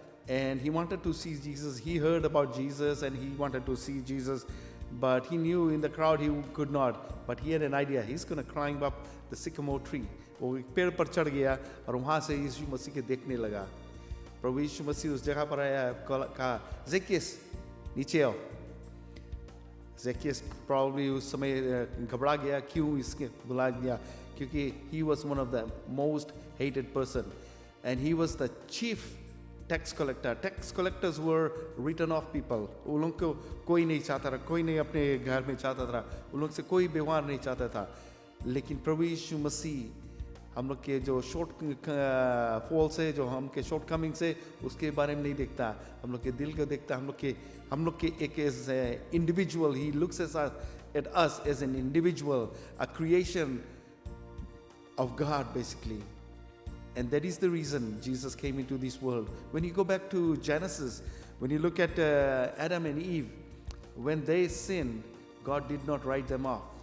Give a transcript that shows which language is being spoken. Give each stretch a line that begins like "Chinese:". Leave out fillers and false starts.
English: and he wanted to see Jesus. He heard about Jesus and he wanted to see Jesus, but he knew in the crowd he could not. But he had an idea. He's going to climb up the sycamore tree.
Hindi: वो एक पेड़ पर चढ़ गया और वहाँ से यीशु मसीह के देखने लगा. प्रभु यीशु मसीह उस जगह पर आया, कहा ज़ेकियस नीचे आओ. ज़ेकियस
English: probably
Hindi: उस समय घबरा गया, क्यों इसके बुला दिया, क्योंकि
English: he was one of the most hated person and he was the chief tax collector. Tax collectors were written off people.
Hindi: उन लोग को कोई नहीं चाहता था, कोई नहीं अपने घर में चाहता था, उन लोग से कोई व्यवहार नहीं चाहता था. लेकिन प्रभु यीशु मसीह हम लोग के जो शॉर्ट फॉल्स है, जो हम के शॉर्ट कमिंग्स है, उसके बारे में नहीं देखता. हम लोग के दिल को देखता. हम लोग के एक
English: As individual, he looks at us as an individual, a creation of God basically. And that is the reason Jesus came into this world. When you go back to Genesis, when you look at Adam and Eve, when they sinned, God did not write them off.